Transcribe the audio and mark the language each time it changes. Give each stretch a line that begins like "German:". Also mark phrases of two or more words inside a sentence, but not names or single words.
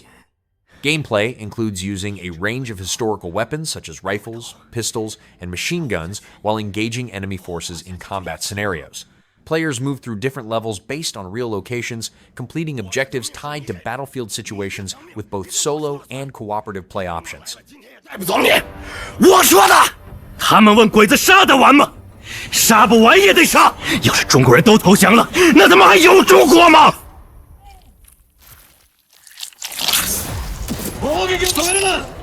English: Gameplay includes using a range of historical weapons such as rifles, pistols, and machine guns while engaging enemy forces in combat scenarios. Players move through different levels based on real locations, completing objectives tied to battlefield situations with both solo and cooperative play options.
Chinese: 我说的，他们问鬼子杀得完吗？杀不完也得杀。要是中国人都投降了，那他妈还有中国吗？
Japanese: 攻撃を止めるな！